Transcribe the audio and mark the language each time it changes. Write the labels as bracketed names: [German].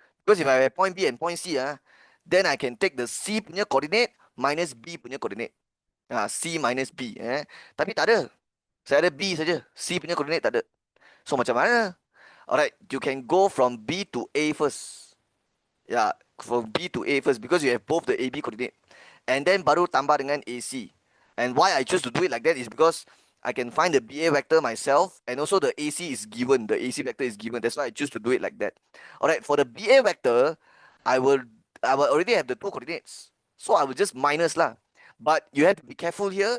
[English] Because if I have point B and point C, then I can take the C punya coordinate minus B punya coordinate. C minus B. [Malay] Tapi tak ada. Saya ada B saja. C punya coordinate tak ada. [English] So [Malay] macam mana? [English] Alright, you can go from B to A first. Yeah, from B to A first, because you have both the AB coordinate. And then [Malay] baru tambah dengan [English] AC. And why I choose to do it like that is because I can find the BA vector myself, and also the AC is given. The AC vector is given. That's why I choose to do it like that. Alright, for the BA vector, I will already have the two coordinates. So I will just minus lah. But you have to be careful here.